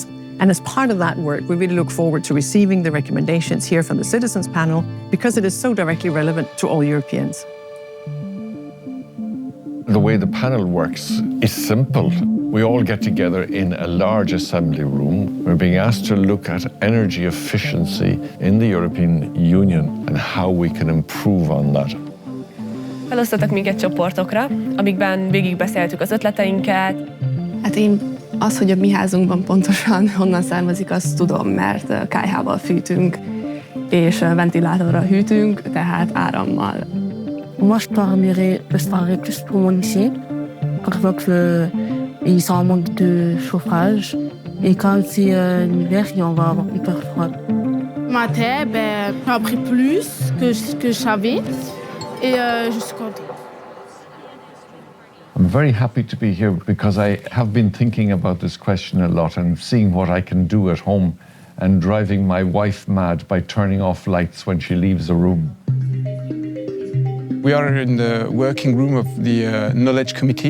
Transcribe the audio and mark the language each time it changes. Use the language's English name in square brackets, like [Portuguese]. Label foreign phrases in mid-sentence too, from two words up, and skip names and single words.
[English] And as part of that work, we really look forward to receiving the recommendations here from the Citizens Panel because it is so directly relevant to all Europeans. The way the panel works is simple. We all get together in a large assembly room. We're being asked to look at energy efficiency in the European Union and how we can improve on that. [Hungarian] Felosztottak minket csoportokra, amikben végigbeszéltük az ötleteinket. Hát én az, hogy a mi házunkban pontosan honnan származik, azt tudom, mert kályhával fűtünk, és ventilátorral hűtünk, tehát árammal. [French] Moi, je parlerai plus pour mon lycée. Par exemple, ils sont en manque de chauffage. Et quand c'est l'hiver, on va avoir hyper froid. Maths, j'ai appris plus que ce que je savais. Et je suis contente. [English] I'm very happy to be here because I have been thinking about this question a lot and seeing what I can do at home and driving my wife mad by turning off lights when she leaves the room. We are in the working room of the Knowledge Committee.